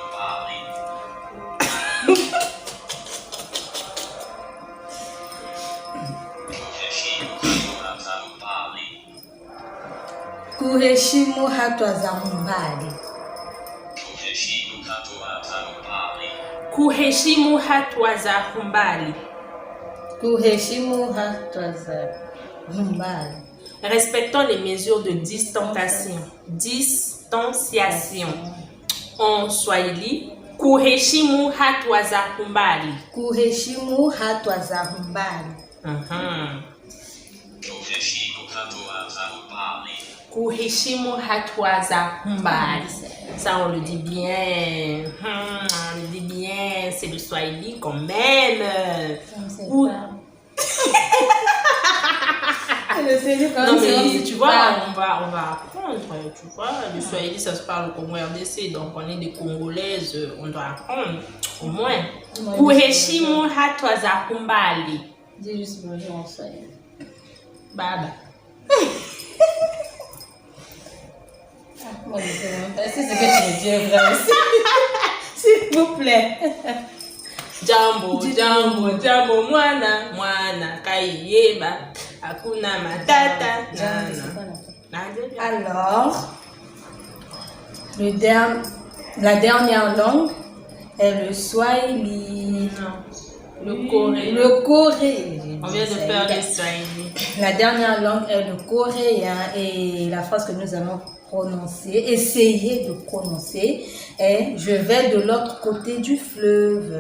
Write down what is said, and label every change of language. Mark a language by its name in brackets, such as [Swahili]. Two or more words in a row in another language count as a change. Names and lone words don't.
[Swahili] Kuheshimu hatua za umbali. Kuheshimu hatua za umbali. Kuheshimu hatua za umbali. [French] Respectons les mesures de distanciation. Distanciation. En Swahili, [Swahili] kuheshimu hatua za umbali. Kuheshimu hatua za umbali. Kuheshimu hatua za umbali. [French] Ça, on le dit bien. On le dit bien. C'est le Swahili quand même. Ou... Non, mais tu vois, on va apprendre. Tu vois, le Swahili, ça se parle au Congo RDC. Donc, on est des Congolaises. On doit apprendre. Au moins. [Swahili] Kuheshimu hatua za umbali. [French] Dis juste bonjour en Swahili. Baba. Moi, je sais même pas. C'est ce que tu me dis, vrai aussi. S'il vous plaît. [Swahili] Jambo, jambo, jambo, mwana, kaiyeba, hakuna matata, [French] Alors, la dernière langue est le Swahili. Le coréen. Le coréen. On vient de faire le Swahili. La dernière langue est le coréen et la phrase que nous allons essayer de prononcer est « Je vais de l'autre côté du fleuve ».